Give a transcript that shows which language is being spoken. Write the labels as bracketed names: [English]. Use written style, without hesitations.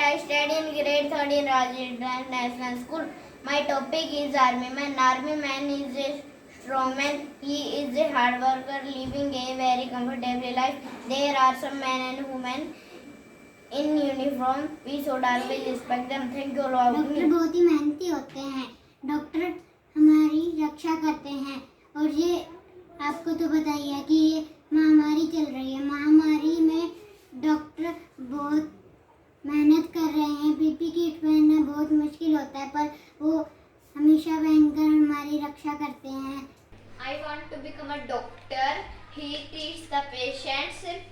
[English] I study in grade 3 in Rajendra National School. My topic is Army Man. Army Man is a strong man. He is a hard worker living a very comfortable life. There are some men and women in uniform. We should always respect them. Thank you all. [Hindi] Doctor बहुत ही मेहनती होते हैं। Doctor हमारी रक्षा करते हैं। और ये आपको तो पता ही है कि ये महामारी चल रही है। महामारी में डॉक्टर बहुत मेहनत कर रहे हैं। पीपी किट पहनना बहुत मुश्किल होता है, पर वो हमेशा पहनकर हमारी रक्षा करते हैं। [English] I want to become a doctor. He treats the patients.